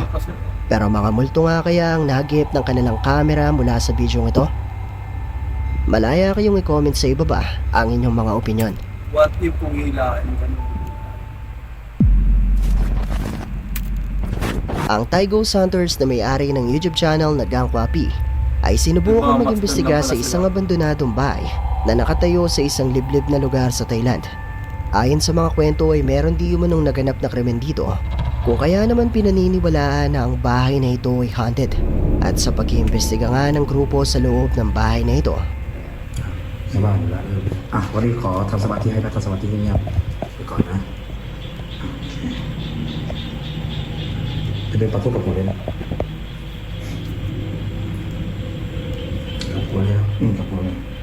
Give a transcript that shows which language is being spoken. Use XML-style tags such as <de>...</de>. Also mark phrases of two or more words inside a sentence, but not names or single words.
<tl>Pero mga multo nga kaya ang nahagip ng kanilang kamera mula sa bidyong ito? Malaya kayong i-comment sa ibaba ang inyong mga opinyon.</tl> <en>What if</en> <tl>kung hilain ka? Ang Taigo Hunters na may-ari ng YouTube channel na Gangkwa P ay sinubukang mag-imbestiga sa isang abandonadong bahay na nakatayo sa isang liblib na lugar sa Thailand. Ayon sa mga kwento ay meron di umanong naganap na krimen dito kung kaya naman pinaniniwalaan na ang bahay na ito ay haunted. At sa pag-iimbestiga nga ng grupo sa loob ng bahay na ito.</tl> <th>ในบ้านอยู่แล้ววันนี้ขอทำสมาธิให้นะทำสมาธิเงียบๆไปก่อนนะจะเดินต่อสู้กับผมเลยนะกับผมเลยกับผมเลย</th>